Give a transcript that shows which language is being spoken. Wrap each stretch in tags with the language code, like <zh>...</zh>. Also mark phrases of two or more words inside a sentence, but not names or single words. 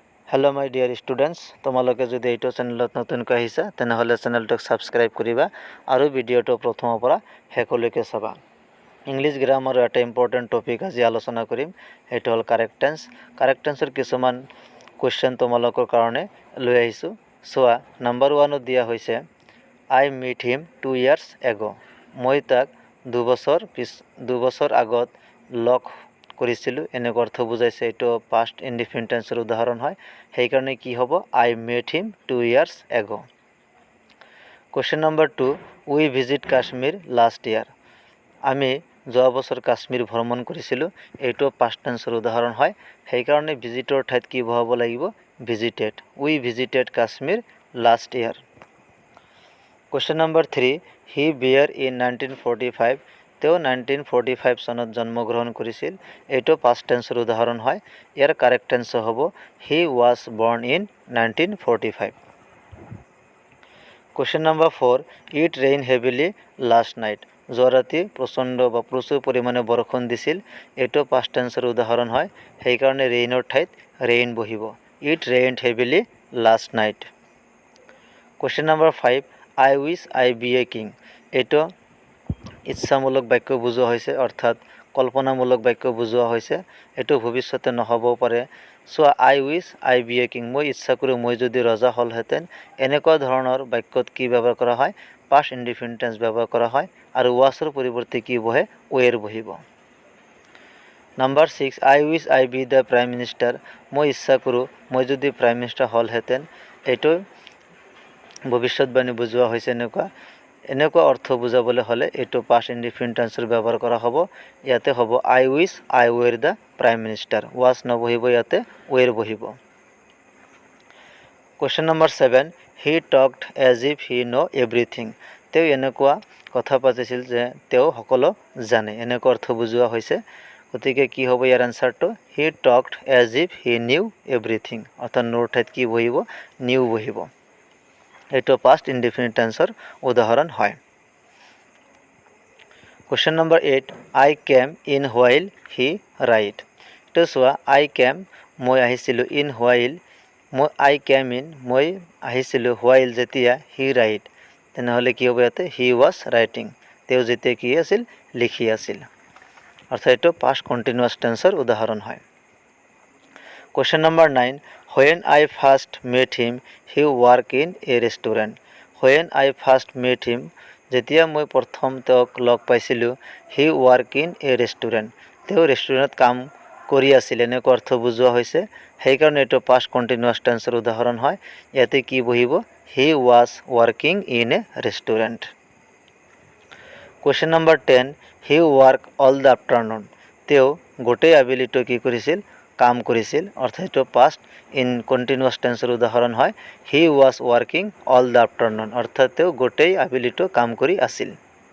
<en>hello my dear students</en> <as>তোমালোকে যদি এইটো চেনেলত নতুনকৈ আহিছা তেনেহলে চেনেলটোক সাবস্ক্রাইব কৰিবা আৰু ভিডিঅটো প্ৰথমৰ পৰা শেষলৈকে চাবা</as> <en>English grammar</en> <as>এটা</as> <en>important topic</en> <as>আজি আলোচনা কৰিম এটো হল</as> <en>correct tense</en> <as>কিছুমান কোৱেশ্চন তোমালোকৰ কাৰণে লৈ আহিছো সোৱা নাম্বাৰ 1 ত দিয়া হৈছে</as> <en>I met him 2 years ago</en> <as>মই তাক 2 বছৰ আগত লগ কৰিছিলো এনে অৰ্থ বুজাইছে এটো</as> <en>past indefinite tense</en> <as>উদাহৰণ হয় সেই কাৰণে কি হ'ব</as> <en>I met him 2 years ago Question number 2 we visit Kashmir last year</en> <as>আমি যোৱা বছৰ কাশ্মীৰ ভ্ৰমণ কৰিছিলো এটো পাস্ট টেন্সৰ উদাহৰণ হয় সেই কাৰণে ভিজিটৰ ঠাইত কি বহাব লাগিব</as> <en>visited we visited Kashmir last year Question number 3 he bear in 1945</en> <as>তেওঁ 1945 চনত জন্মগ্ৰহণ কৰিছিল এটো</as> <en>past tense</en> <as>উদাহৰণ হয় ইয়াৰ</as> <en>correct tense</en> <as>হ'ব</as> <en>he was born in 1945 Question number 4 it rained heavily last night</en> <as>যোৱাৰাতি প্ৰচণ্ড বা প্ৰচুৰ পৰিমাণে বৰষুণ দিছিল এটো</as> <en>past tense</en> <as>উদাহৰণ হয় সেই কাৰণে ৰেইনৰ ঠাইত ৰেইন বহিব</as> <en>it rained heavily last night Question number 5 I wish I be a king</en> <as>এটো ইচ্ছামূলক বাক্য বুজোৱা হৈছে অৰ্থাৎ কল্পনামূলক বাক্য বুজোৱা হৈছে এটো ভৱিষ্যতে নহব পাৰে সো</as> <en>I wish I be a king</en> <as>মই ইচ্ছা কৰো মই যদি ৰজা হলহেতেন এনেকুৱা ধৰণৰ বাক্যত কি ব্যৱহাৰ কৰা হয়</as> <en>past indefinite tense</en> <as>ব্যৱহাৰ কৰা হয় আৰু ওয়াছৰ পৰিৱৰ্তে কি বহে ওয়েৰ বহিব নাম্বাৰ 6</as> <en>I wish I be the prime minister</en> <as>মই ইচ্ছা কৰো মই যদি</as> <en>prime minister</en> <as>হলহেতেন এটো ভৱিষ্যতবাণী বুজোৱা হৈছে এনেকুৱা অৰ্থ বুজাবলৈ হলে এটো</as> <en>past indefinite tense</en> <as>ব্যৱহাৰ কৰা হ'ব ইয়াতে হ'ব</as> <en>I wish I were the prime minister was</en> <as>নবহিব ইয়াতে were বহিব</as> <en>Question number 7 he talked as if he know everything</en> <as>তেওঁ এনেকুৱা কথা পাতিছিল যে তেওঁ সকলো জানে এনেকুৱা অৰ্থ বুজোৱা হৈছে গতিকে কি হ'ব ইয়াৰ আনসাৰটো</as> <en>he talked as if he knew everything</en> <as>অৰ্থাৎ নোৰ ঠাইত কি বহিব knew বহিব এটো</as> <en>past indefinite tense</en> <as>উদাহৰণ হয়</as> <en>Question number 8 I came in while he write তো সোৱা I came</en> <as>মই আহিছিলো</as> <en>in while I came in</en> <as>মই আহিছিলো</as> <en>while যেতিয়া he write</en> <as>তেনেহলে কি হ'ব ইয়াতে</as> <en>he was writing তেওঁ</en> <as>যেতিয়া কি আছিল লিখি আছিল অৰ্থাৎ এটো</as> <en>past continuous tense</en> <as>উদাহৰণ হয়</as> <en>Question number 9 when I first met him he worked in a restaurant when I first met him</en> <as>যেতিয়া মই প্ৰথম তেওঁক লগ পাইছিলো</as> <en>he worked in a restaurant</en> <as>তেওঁ ৰেষ্টুৰেণ্টত কাম কৰি আছিল এনেকুৱা অৰ্থ বুজোৱা হৈছে সেই কাৰণে এটো</as> <en>past continuous tense</en> <as>উদাহৰণ হয় ইয়াতে কি বহিব</as> <en>he was working in a restaurant Question number 10 he worked all the afternoon</en> <as>তেওঁ গোটেই আবেলিটো কি কৰিছিল কাম কৰিছিল অৰ্থাৎ এটো</as> <en>past in continuous tense</en> <as>উদাহৰণ হয়</as> <en>he was working all the afternoon</en> <as>অৰ্থাৎ তেওঁ গোটেই আবেলিটো কাম কৰি আছিল</as>